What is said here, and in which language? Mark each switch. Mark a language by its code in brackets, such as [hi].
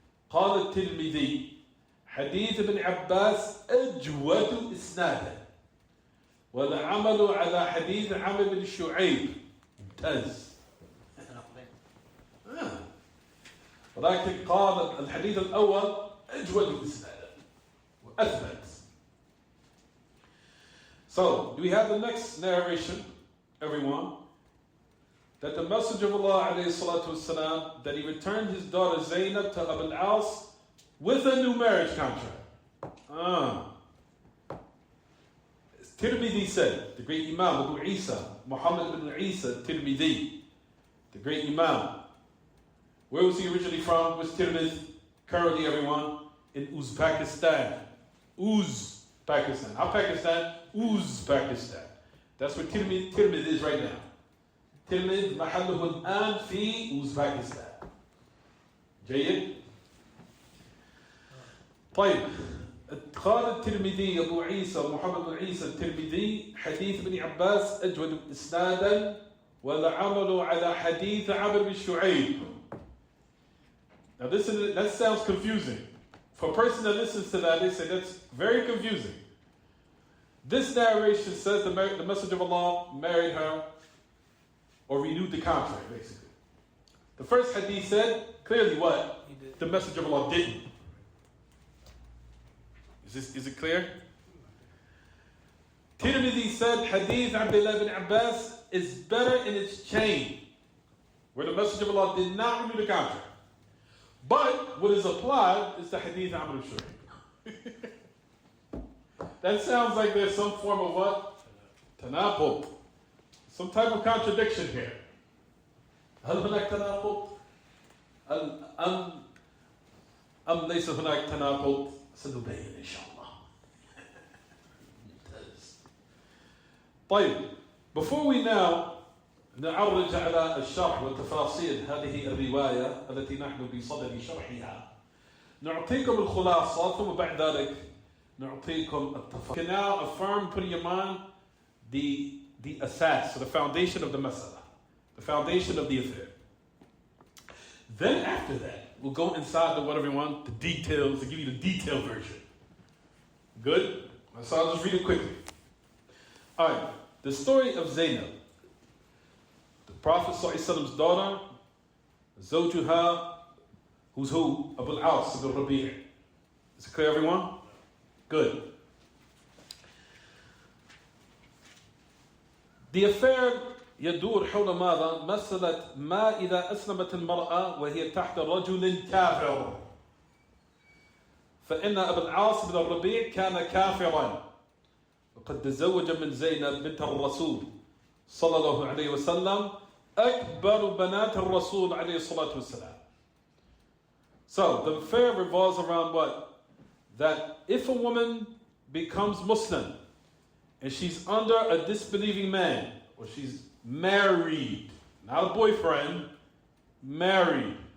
[ar] قال الترمذي حديث ابن عباس أجود إسنادا والعمل على حديث عمرو بن شعيب ممتاز. ولكن قال الحديث الأول أجود إسنادا وأثبت. [en] So, do we have the next narration, everyone? That the Messenger of Allah alayhi salatu wasalam, that he returned his daughter Zainab to Abu al-As with a new marriage contract. Tirmidhi said, the great Imam Abu Isa, Muhammad ibn Isa Tirmidhi, the great Imam. Where was he originally from? Where's Tirmidhi? Currently, everyone, in Uzbekistan. Uzbekistan. How Pakistan? Uzbekistan. That's where Tirmidhi is right now. [ar] Tirmidhi محله الآن في أوزبكستان. جيد؟ طيب قال الترمذي أبو عيسى محمد بن عيسى الترمذي حديث ابن عباس أجود إسنادا والعمل على حديث عمرو بن شعيب. [en] Now that sounds confusing. For a person that listens to that, they say that's very confusing. This narration says the Messenger of Allah married her or renewed the contract, basically. The first hadith said clearly what? The Messenger of Allah didn't. Is it clear? Tirmidhi said hadith Abdullah ibn Abbas is better in its chain, where the Messenger of Allah did not renew the contract. But what is applied is the hadith Amr al-Shuri. That sounds like there's some form of what? Tanaqub. Some type of contradiction here. [ar] هل هناك تناقض؟ أم ليس هناك تناقض؟ سنبين إن شاء الله. طيب, [en] before we now [ar] نعرج على الشرح وتفاصيل هذه الرواية التي نحن بصدد شرحها, نعطيكم الخلاصة ثم بعد ذلك نعطيكم التفاصيل. [en] You can now affirm, put in your mind the asas, so the foundation of the masala, the foundation of the affair. Then after that, we'll go inside whatever you want, the details, to give you the detailed version. Good? So I'll just read it quickly. Alright, the story of Zainab, the Prophet ﷺ's daughter, Zawjuha, who's who? Abu al-As ibn Rabi'. Is it clear, everyone? Good. The affair [ar] يدور حول ماذا؟ مسألة ما إذا أسلمت المرأة وهي تحت رجل كافر. فإن أبا العاص بن الربيع كان كافرا وقد تزوج من زينب بنت الرسول صلى الله عليه وسلم أكبر بنات الرسول عليه الصلاة والسلام. [en] So the affair revolves around what? That if a woman becomes Muslim and she's under a disbelieving man, or she's married, not a boyfriend, married.